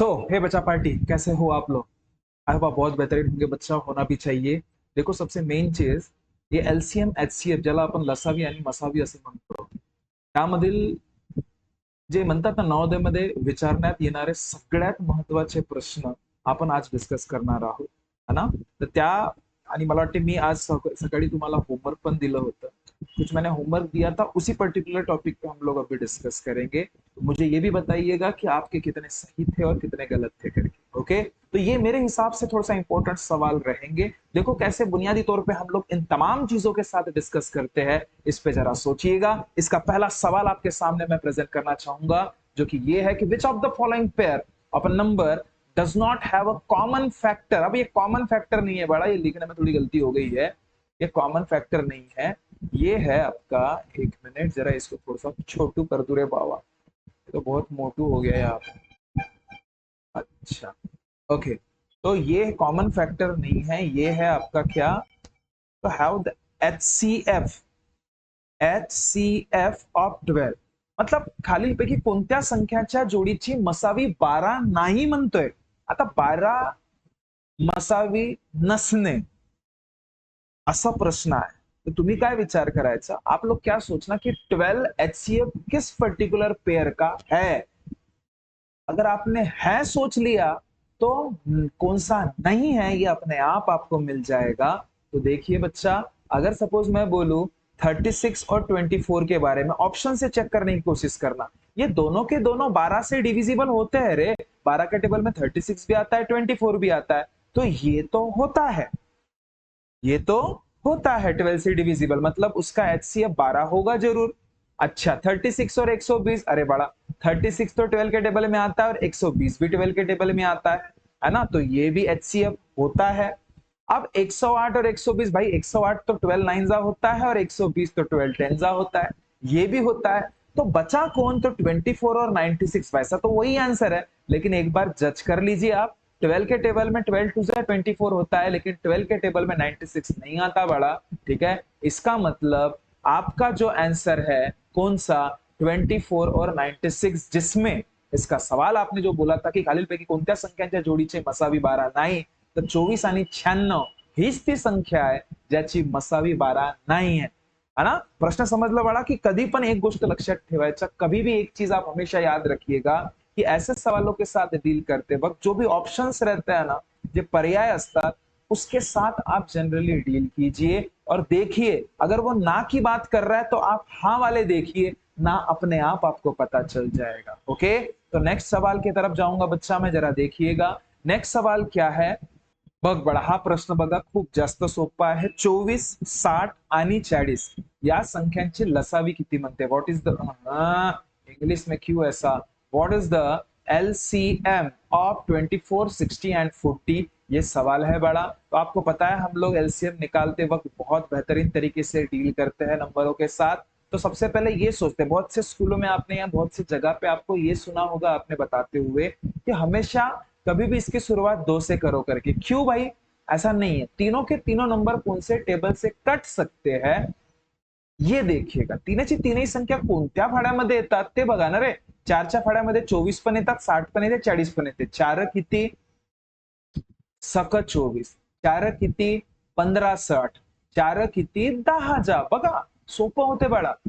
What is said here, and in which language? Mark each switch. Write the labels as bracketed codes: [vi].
[hi] हे बच्चा पार्टी, कैसे हो आप लोग? आई होप आप बहुत बेहतरीन होंगे। बच्चा होना भी चाहिए। देखो, सबसे मेन चीज, ये [mr] एलसीएम एचसीएफ ज्याला आपण लसावी आणि मसावी असे म्हणतो, त्यामधील जे म्हणतात ना, नवोदयमध्ये विचारण्यात येणारे सगळ्यात महत्वाचे प्रश्न आपण आज डिस्कस करणार आहोत, है ना? तर त्या आणि मला वाटते मी आज सकाळी तुम्हाला होमवर्क पण दिलं होतं। [hi] कुछ मैंने होमवर्क दिया था, उसी पर्टिकुलर टॉपिक पे हम लोग अभी डिस्कस करेंगे। तो मुझे ये भी बताइएगा कि आपके कितने सही थे और कितने गलत थे करके। ओके, तो ये मेरे हिसाब से थोड़ा सा इंपॉर्टेंट सवाल रहेंगे। देखो कैसे बुनियादी तौर पे हम लोग इन तमाम चीजों के साथ डिस्कस करते हैं, इस पे जरा सोचिएगा। इसका पहला सवाल आपके सामने मैं प्रेजेंट करना चाहूंगा, जो कि ये है कि [en] Which of the following pair of a number does not have a common factor. [hi] अब ये कॉमन फैक्टर नहीं है बड़ा, ये लिखने में थोड़ी गलती हो गई है। ये कॉमन फैक्टर नहीं है, ये है आपका, एक मिनट जरा इसको थोड़ा सा छोटू कर दूं रे बाबा, तो बहुत मोटू हो गया यहाँ पे। अच्छा, ओके। तो ये कॉमन फैक्टर नहीं है, ये है आपका क्या, तो [en] Have the HCF, HCF of 12। [mr] मतलब खालीलपैकी कोणत्या संख्याच्या जोडीची मसावी 12 नाही म्हणतोय। आता 12 मसावी नसणे असा प्रश्न आहे। तो तुम्ही काय विचार करायचा, [hi] आप लोग क्या सोचना कि 12 एचसीएफ किस पर्टिकुलर पेयर का है। अगर आपने है सोच लिया तो कौन सा नहीं है ये अपने आप आपको मिल जाएगा। तो देखिए बच्चा, अगर सपोज मैं बोलूं 36 और 24 के बारे में, ऑप्शन से चेक करने की कोशिश करना। ये दोनों के दोनों 12 से डिविजिबल होते हैं रे। 12 के टेबल में 36 भी आता है, 24 भी आता है, तो ये तो होता है, ये तो होता है 12 से डिविजिबल, मतलब उसका एचसीएफ 12 होगा जरूर। अच्छा, 36 और 120, अरे बड़ा, 36 तो 12 के टेबल में आता है और 120 भी 12 के टेबल में आता है ना? तो ये भी एचसीएफ होता है। अब 108 और 120, भाई 108 तो 12 नाइनजा होता है और 120 तो 12 टेनजा होता है, ये भी होता है। तो बचा कौन, तो 24 और 96। वैसा तो वही आंसर है, लेकिन एक बार जज कर लीजिए आप। 12 के टेबल में 12 टू 24 होता है, लेकिन 12 के टेबल में 96 नहीं आता बड़ा। ठीक है, इसका मतलब आपका जो आंसर है कौन सा, 24 और 96, जिसमें इसका सवाल आपने जो बोला था [mr] की खालीलपैकी कोणत्या संख्यांच्या जोडीचे मसावी 12 नाही, [hi] तर 24 आणि 96 हीच ती संख्या आहे ज्याची मसावी 12 नाही है ना? प्रश्न समझ लो बड़ा कि [mr] कभी पण एक गोष्ट लक्षात ठेवायचा, [hi] कभी भी एक चीज आप हमेशा याद रखिएगा कि ऐसे सवालों के साथ डील करते वक्त जो भी ऑप्शंस रहते हैं ना, [mr] जो पर्याय असतात, [hi] उसके साथ आप जनरली डील कीजिए और देखिए, अगर वो ना की बात कर रहा है तो आप हाँ वाले देखिए, ना अपने आप आपको पता चल जाएगा। ओके, तो नेक्स्ट सवाल की तरफ जाऊंगा बच्चा मैं, जरा देखिएगा। [mr] नेक्स्ट सवाल क्या है, बघ बडा, हा प्रश्न बघा खूप जास्त सोपा आहे। 24, 60 आणि 40 या संख्यांची लसावी किती म्हणते। [hi] व्हाट इज द, इंग्लिश में क्यों ऐसा, [en] what is the LCM of 24, 60 and 40, [hi] ये सवाल है बड़ा। तो आपको पता है हम लोग एलसीएम निकालते वक्त बहुत बेहतरीन तरीके से डील करते हैं नंबरों के साथ। तो सबसे पहले ये सोचते हैं, बहुत से स्कूलों में आपने या बहुत सी जगह पे आपको ये सुना होगा आपने बताते हुए कि हमेशा कभी भी इसकी शुरुआत 2 से करो करके। क्यों भाई, ऐसा नहीं है, तीनों के तीनों नंबर कौन से टेबल से कट सकते हैं, ये देखिएगा। [mr] तीनची तीनही संख्या कोणत्या फाड्यामध्ये येतात ते बघा ना रे। 4च्या फाड्यामध्ये 24 पण येतात, 60 पण येते, 40 पण येते। 4 किती, सक 24, 4 किती, 15 60, 4 किती, 10 जा। बघा सोपं होते बाळा।